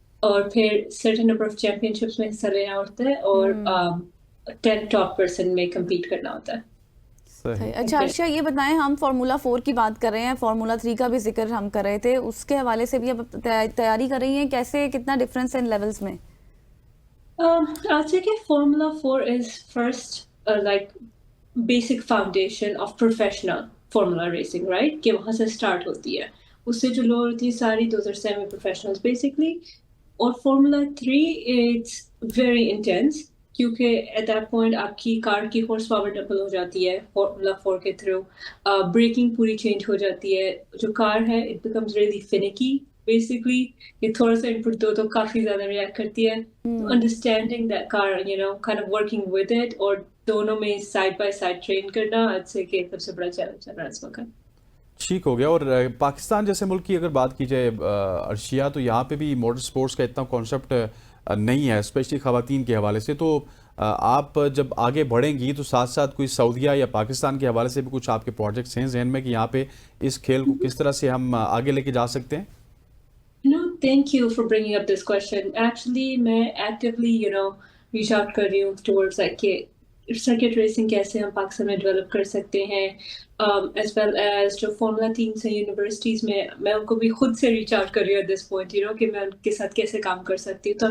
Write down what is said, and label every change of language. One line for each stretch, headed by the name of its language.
Hindi: और फिर certain number of championships में हिस्सा लेना होता है, और 10 टॉप पर्सन में कम्पीट करना होता है। सही। अच्छा अर्शिया, ये बताएं, हम फार्मूला 4 की बात कर रहे हैं, फार्मूला 3 का भी जिक्र हम कर रहे थे, उसके हवाले से भी अब तैयारी कर रही हैं, कैसे कितना डिफरेंस है इन लेवल्स में?
English: I'd say that Formula 4 is first like basic foundation of professional Formula racing, right?
Hindi: कि वहाँ से start होती है। उससे जो लोग होती है सारी,
English: those are semi professionals basically।
Hindi: और Formula 3
English: it's very intense,
Hindi: क्योंकि
English: at that point
Hindi: आपकी कार की horse power double हो जाती है Formula 4 के through। ब्रेकिंग पूरी चेंज हो जाती है। जो कार है
English: it becomes really finicky basically।
Hindi: ये थोड़ा सा इनपुट दो तो काफी ज्यादा रिएक्ट करती है। तो
English: understanding that car, kind of working with it,
Hindi: और दोनों में साइड बाय साइड ट्रेन करना, आज से के सबसे बड़ा चैलेंज है इस वक्त। ठीक हो गया। और पाकिस्तान जैसे मुल्क की अगर बात की जाए अर्शिया, तो यहाँ पे भी मोटर स्पोर्ट्स का इतना कॉन्सेप्ट नहीं है, स्पेशली ख़वातीन के हवाले से। तो आप जब आगे बढ़ेंगी तो साथ साथ कोई सऊदीया या पाकिस्तान के हवाले से भी कुछ आपके प्रोजेक्ट्स हैं जहन में कि यहाँ पे इस खेल को किस तरह से हम आगे लेके जा सकते हैं?
English: No, thank you for bringing up this question.
Hindi: Actually, मैं actively, reach out कर रही हूँ towards like कि circuit racing कैसे हम पाकिस्तान में develop कर सकते हैं, as well as जो Formula teams हैं universities में, मैं उनको भी खुद से reach out कर रही हूँ
English: at this point,
Hindi: कि मैं उनके साथ कैसे काम कर सकती हूँ।